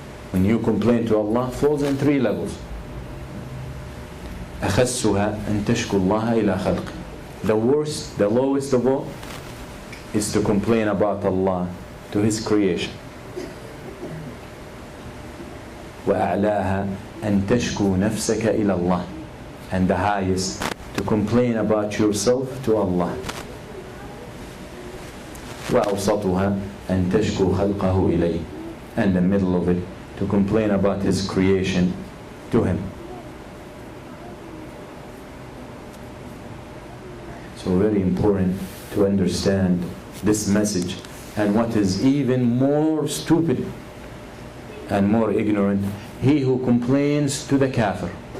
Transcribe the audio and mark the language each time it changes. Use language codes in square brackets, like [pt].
[en] When you complain to Allah, falls in 3 levels. [ar] أَخَسُّهَا أَن تَشْكُ اللَّهَ إِلَى خَلْقِ. [en] The worst, the lowest of all, is to complain about Allah to His creation. [ar] وأعلاها أن تشكو نفسك إلى الله. [en] And the highest, to complain about yourself to Allah. [ar] وأوسطها أن تشكو خلقه إليه. [en] And the middle of it, to complain about His creation to Him. So very important to understand this message. And what is even more stupid and more ignorant, he who complains to the kafir.